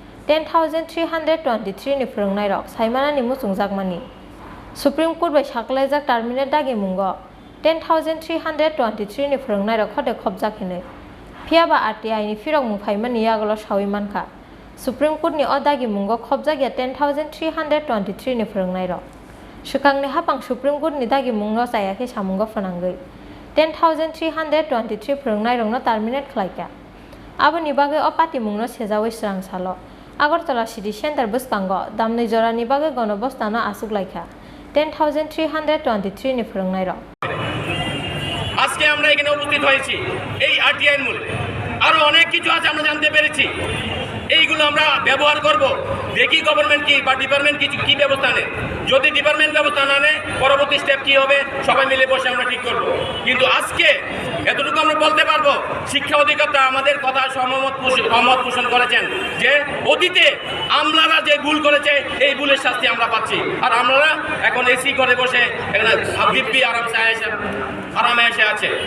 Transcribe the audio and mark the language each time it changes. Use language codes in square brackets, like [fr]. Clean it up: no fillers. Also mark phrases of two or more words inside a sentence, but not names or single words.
[trp] 10,323 ni Phrwngnairok saimanani muchungjakmani Supreme Court bai saklaijak terminate dagi mungo 10,323 ni Phrwngnairok khode khobjakhine phiaba RTI ni phirok mungphaimani yagolo sawi mankha Supreme Court ni odagi mungo khobjakya 10,323 ni Phrwngnairok Sekangni hapang Supreme Court ni dagi mungno sayake samungo phanangoi 10,323 Phrwngnairok no terminate khlaikya aboni bagai opati mungno sejawoi srangsalo Agartala city center Bwskango Damnwi Jorani bagai Ganabastano Achuklaikha 10,323 ni Phrwngnairok [bn] আজকে আমরা এখানে উপস্থিত হয়েছি এই আরটিআই এর মূলে আরো অনেক কিছু আছে আমরা জানতে পেরেছি এইগুলো আমরা ব্যবহার করব দেখি গভর্নমেন্ট কি বা ডিপার্টমেন্ট কি ব্যবস্থা নেয় যদি ডিপার্টমেন্ট ব্যবস্থা না নেয় পরবর্তী স্টেপ কি হবে সবাই মিলে বসে আমরা ঠিক করব কিন্তু আজকে এতটুকু আমরা বলতে পারবো শিক্ষা অধিকর্তা আমাদের কথা সহমত পোষণ করেছেন যে অতীতে আমলারা যে ভুল করেছে এই ভুলের শাস্তি আমরা পাচ্ছি আর আমরা এখন এসি করে বসে এখানে দিব্যি আরামে এসে আছে